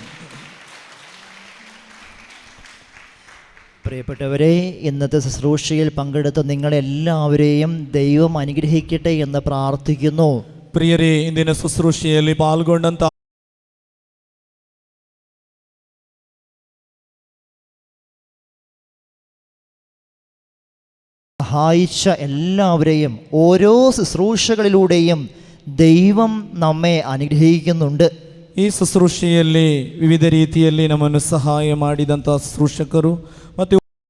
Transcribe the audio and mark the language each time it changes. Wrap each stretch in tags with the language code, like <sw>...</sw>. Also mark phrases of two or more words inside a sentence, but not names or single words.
<ml>പ്രിയപ്പെട്ടവരെ, ഇന്നത്തെ ശുശ്രൂഷയിൽ പങ്കെടുത്ത നിങ്ങളെല്ലാവരെയും ദൈവം അനുഗ്രഹിക്കട്ടെ എന്ന് പ്രാർത്ഥിക്കുന്നു.</ml> <kn>ಪ್ರಿಯರೇ, ಇಂದಿನ ಶುಶ್ರೂಷೆಯಲ್ಲಿ ಪಾಲ್ಗೊಂಡಂತ</kn> <ml>സഹായിച്ച എല്ലാവരെയും ഓരോ ശുശ്രൂഷകളിലൂടെയും ദൈവം നമ്മെ അനുഗ്രഹിക്കുന്നുണ്ട്.</ml> <kn>ಈ ಶುಶ್ರೂಷೆಯಲ್ಲಿ ವಿವಿಧ ರೀತಿಯಲ್ಲಿ ನಮ್ಮನ್ನು ಸಹಾಯ ಮಾಡಿದಂಥ ಶುಶ್ರೂಷಕರು ಮತ್ತು</kn>